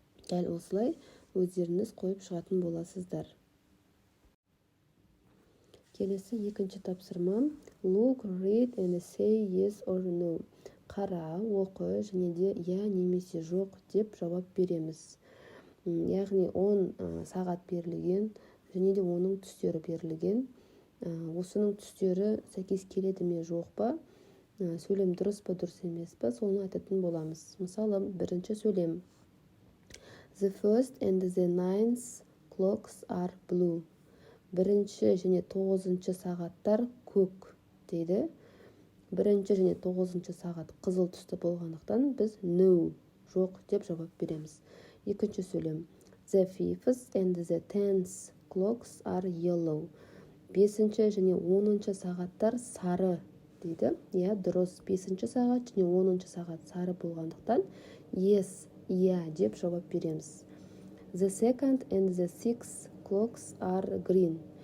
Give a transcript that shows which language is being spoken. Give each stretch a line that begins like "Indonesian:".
Kazakh: Дәл осылай өздеріңіз қойып шығатын боласыздар. Келесі екінші тапсырма.
English: Look, read and say yes or no.
Kazakh: Қара, оқы және де я немесе жоқ деп жауап береміз. Яғни 10 сағат берілген және де оның түстері берілген. Осының түстері сәйкес келеді ме жоқ па, сөйлем дұрыс па дұрыс емес па, соны айтатын боламыз. Мысалы, бірінші сөйлем.
English: The first and the 9th clocks are blue.
Kazakh: Бірінші және 9-шы сағаттар көк дейді. Бірінші және 9-шы сағат қызыл түсті болғандықтан біз no, жоқ деп жауап береміз. Екінші сөйлем.
English: The 5th and the 10th clocks are yellow.
Kazakh: 5-ші және 10-шы сағаттар сары дейді. Дұрыс. 5-ші сағат және 10-шы сағат сары болғандықтан yes, деп жауап береміз.
English: The 2nd and the 6th clocks are green.